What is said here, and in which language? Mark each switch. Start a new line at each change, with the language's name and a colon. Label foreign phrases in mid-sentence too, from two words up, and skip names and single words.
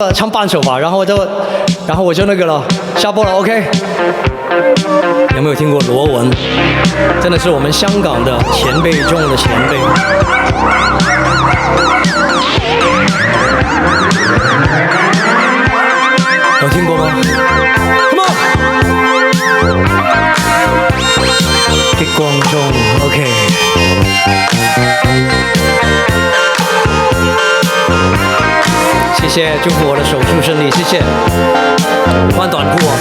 Chinese: 唱半首吧，然后我就那个了，下播了 ，OK。有没有听过罗文？真的是我们香港的前辈中的前辈。有听过吗 ？
English: Come on，
Chinese: 激光中 ，OK。谢謝，祝福我的手術順利，謝謝。翻短褲啊！